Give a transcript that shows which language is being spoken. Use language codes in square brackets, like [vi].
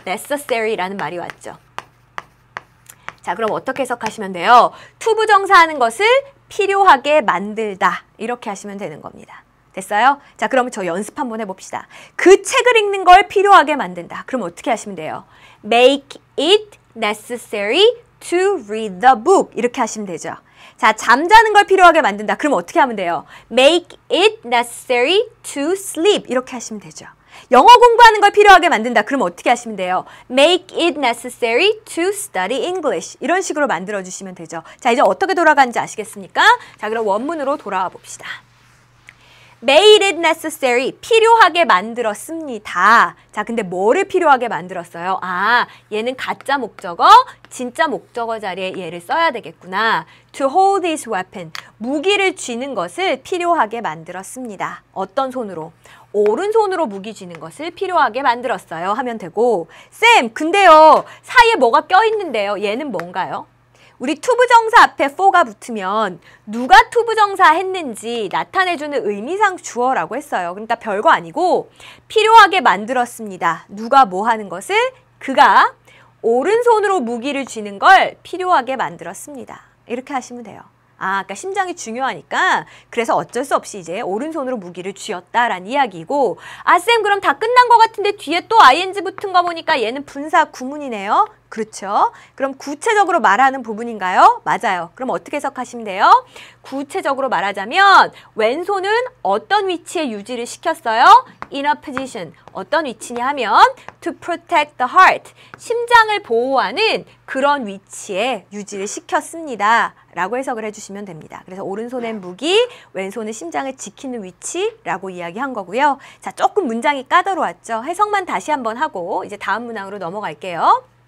[ko] necessary라는 말이 왔죠. 자, 그럼 어떻게 해석하시면 돼요? 투부정사 하는 것을 필요하게 만들다, 이렇게 하시면 되는 겁니다. 됐어요? 자, 그러면 저 연습 한번 해봅시다. 그 책을 읽는 걸 필요하게 만든다. 그럼 어떻게 하시면 돼요? [en] Make it necessary to read the book. [ko] 이렇게 하시면 되죠. 자, 잠자는 걸 필요하게 만든다. 그럼 어떻게 하면 돼요? [en] Make it necessary to sleep. [ko] 이렇게 하시면 되죠. 영어 공부하는 걸 필요하게 만든다. 그럼 어떻게 하시면 돼요? [en] Make it necessary to study English. [ko] 이런 식으로 만들어주시면 되죠. 자, 이제 어떻게 돌아가는지 아시겠습니까? 자, 그럼 원문으로 돌아와 봅시다. [en] Made it necessary, [ko] 필요하게 만들었습니다. 자, 근데 뭐를 필요하게 만들었어요? 아, 얘는 가짜 목적어, 진짜 목적어 자리에 얘를 써야 되겠구나. [en] To hold his weapon, [ko] 무기를 쥐는 것을 필요하게 만들었습니다. 어떤 손으로? 오른손으로 무기 쥐는 것을 필요하게 만들었어요 하면 되고, 쌤, 근데요, 사이에 뭐가 껴있는데요. 얘는 뭔가요? 우리 투부정사 앞에 for가 붙으면 누가 투부정사 했는지 나타내주는 의미상 주어라고 했어요. 그러니까 별거 아니고 필요하게 만들었습니다. 누가 뭐 하는 것을? 그가 오른손으로 무기를 쥐는 걸 필요하게 만들었습니다. 이렇게 하시면 돼요. 아, 아까 심장이 중요하니까 그래서 어쩔 수 없이 이제 오른손으로 무기를 쥐었다라는 이야기고, 아, 쌤, 그럼 다 끝난 것 같은데 뒤에 또 ing 붙은 거 보니까 얘는 분사 구문이네요. 그렇죠. 그럼 구체적으로 말하는 부분인가요? 맞아요. 그럼 어떻게 해석하시면 돼요? 구체적으로 말하자면 왼손은 어떤 위치에 유지를 시켰어요? [en] In a position. [ko] 어떤 위치냐 하면 [en] to protect the heart. [ko] 심장을 보호하는 그런 위치에 유지를 시켰습니다. 라고 해석을 해주시면 됩니다. 그래서 오른손엔 무기, 왼손은 심장을 지키는 위치라고 이야기한 거고요. 자, 조금 문장이 까다로웠죠. 해석만 다시 한번 하고 이제 다음 문항으로 넘어갈게요.